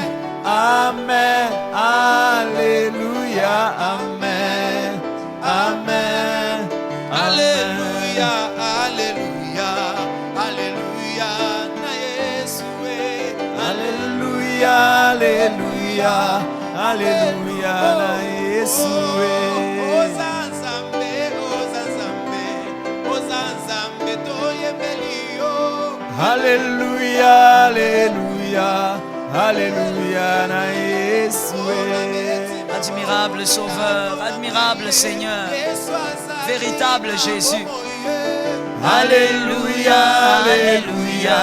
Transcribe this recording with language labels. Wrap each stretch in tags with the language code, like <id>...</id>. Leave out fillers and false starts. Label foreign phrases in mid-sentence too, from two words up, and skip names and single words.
<fr>Amen. Alléluia. Amen. Amen. Alléluia, alléluia, alléluia,</fr> <ln>na Yesue.</ln> <fr>Alléluia. Alléluia. Alléluia.</fr> <ln>Na Yesue. Ozanzambe, ozanzambe, ozanzambe toyembelio.</ln> <fr>Alléluia. Alléluia. Alléluia.</fr> <ln>Na Yesue.</ln> <fr>Admirable Sauveur, admirable Seigneur, véritable Jésus. Alléluia. Alléluia.</fr>